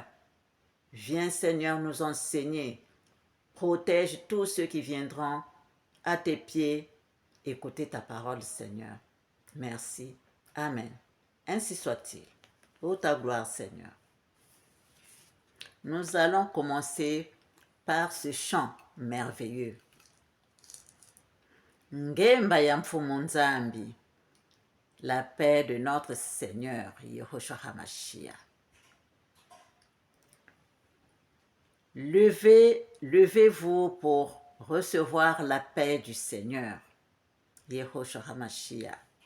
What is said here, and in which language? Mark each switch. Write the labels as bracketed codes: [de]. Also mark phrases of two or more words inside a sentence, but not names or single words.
[fr] Viens, Seigneur, nous enseigner. Protège tous ceux qui viendront à tes pieds écouter ta parole, Seigneur. Merci. Amen. Ainsi soit-il. Ô ta gloire, Seigneur. Nous allons commencer par ce chant merveilleux. [kg] Ngemba ya mfumu Nzambi, [fr] la paix de notre Seigneur, Yehoshua HaMashiach. Levez-vous pour recevoir la paix du Seigneur, Yehoshua HaMashiach.